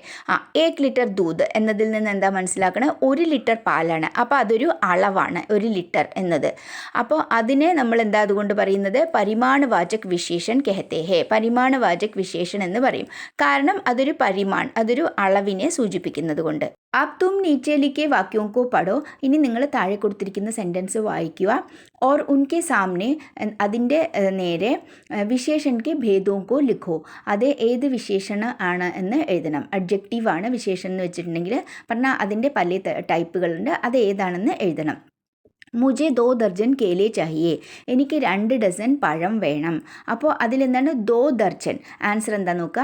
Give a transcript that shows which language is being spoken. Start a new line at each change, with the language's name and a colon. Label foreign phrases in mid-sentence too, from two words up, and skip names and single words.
Malayalam: 1 ലിറ്റർ ദൂത് എന്നതിൽ നിന്ന് എന്താ മനസ്സിലാക്കണം? 1 ലിറ്റർ പാലാണ്. അപ്പോൾ അതൊരു അളവാണ് 1 ലിറ്റർ എന്നത്. അപ്പോൾ അതിനെ നമ്മൾ എന്താ അതുകൊണ്ട് പറയുന്നത്?
Hindi: परिमाणवाचक विशेषण कहते हैं. परिमाणवाचक विशेषण എന്ന് പറയും.
Malayalam: കാരണം അതൊരു പരിമാൺ, അതൊരു അളവിനെ സൂചിപ്പിക്കുന്നത് കൊണ്ട്.
Hindi: अब तुम नीचे लिखे वाक्यों को पढ़ो.
Malayalam: ഇനി നിങ്ങൾ താഴെ കൊടുത്തിരിക്കുന്ന സെൻറ്റൻസ് വായിക്കുക.
Hindi: और उनके सामने
Malayalam: അതിൻ്റെ നേരെ
Hindi: विशेषण के भेदों को लिखो.
Malayalam: അത് ഏത് വിശേഷണ ആണ് എന്ന് എഴുതണം. അഡ്ജക്റ്റീവാണ് വിശേഷണം എന്ന് വെച്ചിട്ടുണ്ടെങ്കിൽ. പറഞ്ഞാൽ അതിൻ്റെ പല ടൈപ്പുകളുണ്ട്, അത് ഏതാണെന്ന് എഴുതണം.
Hindi: मुझे 2 दर्जन केले चाहिए.
Malayalam: എനിക്ക് 2 ഡസൻ പഴം വേണം. അപ്പോൾ അതിലെന്താണ്? 2 ദർജൻ. ആൻസർ എന്താ നോക്കുക?